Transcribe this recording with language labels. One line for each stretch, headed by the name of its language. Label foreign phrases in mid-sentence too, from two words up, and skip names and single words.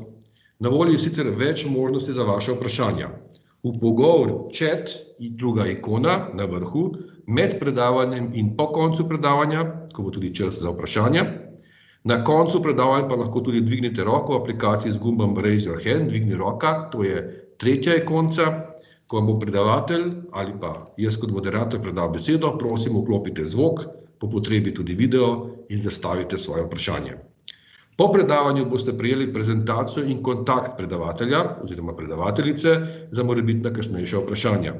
Slovenian: Na voljo je sicer več možnosti za vaše vprašanja. V pogovoru chat in druga ikona na vrhu, med predavanjem in po koncu predavanja, ko bo tudi čas za vprašanja. Na koncu predavanja pa lahko tudi dvignete roko v aplikaciji z gumbom
English: Raise your hand,
Slovenian: dvigni roka, to je tretja ikonca. Ko vam bo predavatelj ali pa jaz kot moderator predal besedo, prosim, vklopite zvok, po potrebi tudi video in zastavite svoje vprašanje. Po predavanju boste prejeli prezentacijo in kontakt predavatelja oziroma predavateljice za morebitna kasnejša vprašanja.